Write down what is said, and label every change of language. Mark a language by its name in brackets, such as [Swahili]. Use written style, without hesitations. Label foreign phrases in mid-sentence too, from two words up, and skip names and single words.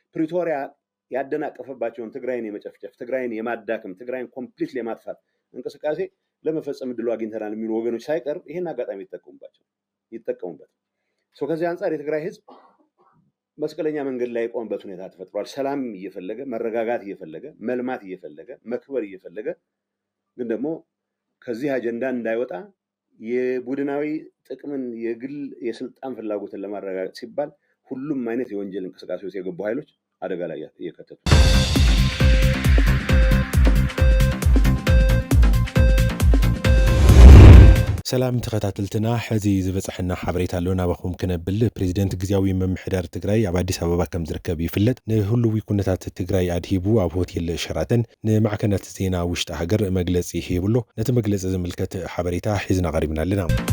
[Amharic] ፕሪቶሪያ ያደናቀፈባቸውን ትግራይን የመጨፍጨፍ ትግራይን የማዳከም ትግራይን ኮምፕሊትሊ የማጥፋት እንቅስቃሴ ለመፈጸም እድሉ አግኝተናል የሚሉ ወገኖች ሳይቀር ይሄን አጋጣሚ ይጠቀሙበት። ከዚህ አንፃር የትግራይ ህዝብ መስቀለኛ መንገድ ላይ የቆመበት ሁኔታ ተፈጥሯል። ሰላም እየፈለገ መረጋጋት እየፈለገ መልማት እየፈለገ መክበር እየፈለገ ግን ደግሞ ከዚህ አጀንዳ እንዳይወጣ የቡድናዊ ጥቅምን የግል የስልጣን ፍላጎትን ለማረጋገጥ ሲባል ሁሉም አይነት የወንጀል እንቅስቃሴ ውስጥ የገቡ ኃይሎች አደጋ ላይ እየከተቱ [Tigrinya] ሰላም ተከታተልትና ሕዚ ዝበጽሕና ሓበሬታ ኣለና ባኹም ክነብል ፕሬዚደንት ግዚያዊ መምሕዳር ትግራይ ኣብ አዲስ አበባ ከም ዝርከብ ይፍለጥ ንህሉው ኩነታት ትግራይ ኣድሂቡ ኣብ ሆቴል ሸራተን ንማዕከናት ዜና ውሽጢ ሃገር መግለጺ ሂብሎ ነቲ መግለጺ ዝምልከት ሓበሬታ ሒዝና ቀሪብና ኣለና